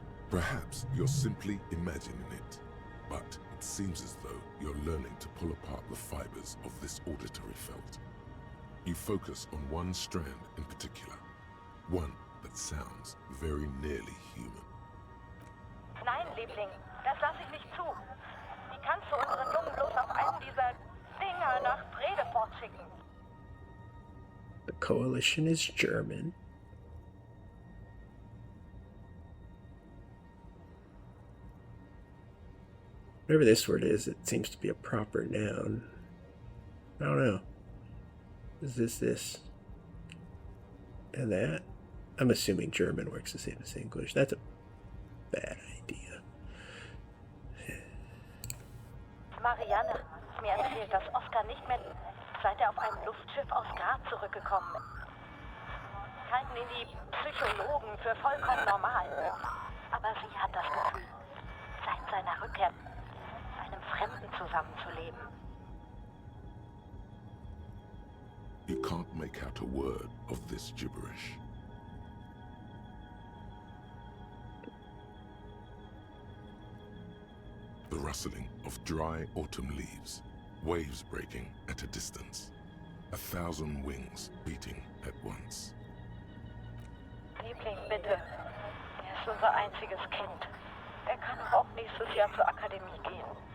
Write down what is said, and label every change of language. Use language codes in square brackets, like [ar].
[en] Perhaps you're simply imagining it, but it seems as though you're learning to pull apart the fibers of this auditory felt. You focus on one strand in particular, one that sounds very nearly human. [de] Nein, Liebling, das lasse ich nicht zu. Wie kannst du unseren Jungen bloß auf einen dieser Dinger nach Brede fortschicken? [en] The coalition is German. Whatever this word is, it seems to be a proper noun. I don't know. Is this? And that? I'm assuming German works the same as English. That's a bad idea. [de] Marianne, mir erzählt, dass Oscar nicht mehr, seit auf einem Luftschiff aus Graz zurückgekommen ist. Halten ihn die Psychologen für vollkommen normal. Aber sie hat das Gefühl, seit seiner Rückkehr mit einem Fremden zusammenzuleben. [en] You can't make out a word of this gibberish. The rustling of dry autumn leaves, waves breaking at a distance, 1,000 wings beating at once. [de] Liebling, bitte. Er ist unser einziges Kind. Er kann auch nächstes Jahr zur Akademie gehen.